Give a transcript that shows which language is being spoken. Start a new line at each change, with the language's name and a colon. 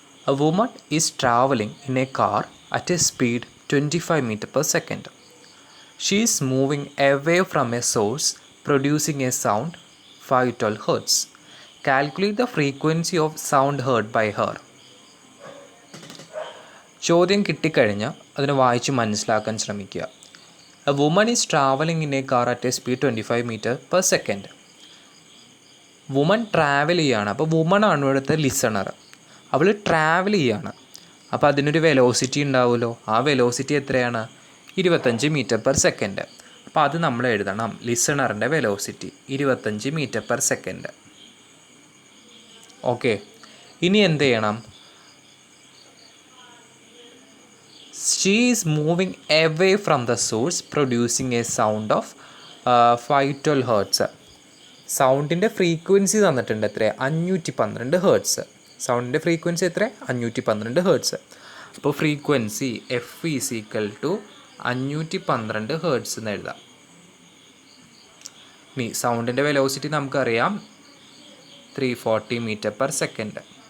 English: A woman is traveling in a car at a speed 25 meters per second. She is moving away from a source producing a sound 512 Hz. Calculate the frequency of sound heard by her.
Malayalam: ചോദ്യം കിട്ടിക്കഴിഞ്ഞാൽ അതിനെ വായിച്ച് മനസ്സിലാക്കാൻ ശ്രമിക്കുക.
English: A woman is travelling in a car at a speed 25 metre per second.
Malayalam: Woman travel ചെയ്യുകയാണ്. അപ്പോൾ woman ആണ് ഇവിടുത്തെ ലിസണർ. അവൾ ട്രാവൽ ചെയ്യുകയാണ്. അപ്പോൾ അതിനൊരു വെലോസിറ്റി ഉണ്ടാവുമല്ലോ. ആ വെലോസിറ്റി എത്രയാണ്? 25 മീറ്റർ പെർ സെക്കൻഡ്. അപ്പോൾ അത് നമ്മൾ എഴുതണം. ലിസണറിൻ്റെ velocity 25 metre per second. Okay, ഇനി എന്ത് ചെയ്യണം?
English: She is moving away from the source producing a sound of 512 Hz.
Malayalam: സൗണ്ടിൻ്റെ frequency തന്നിട്ടുണ്ട് എത്ര? 512 ഹേർട്സ്. സൗണ്ടിൻ്റെ ഫ്രീക്വൻസി എത്ര? 512 ഹേർട്സ്. അപ്പോൾ frequency
English: F is equal to 512 hertz
Malayalam: എന്ന് എഴുതാം. ഇനി സൗണ്ടിൻ്റെ വെലോസിറ്റി നമുക്കറിയാം 340 മീറ്റർ പെർ സെക്കൻഡ്.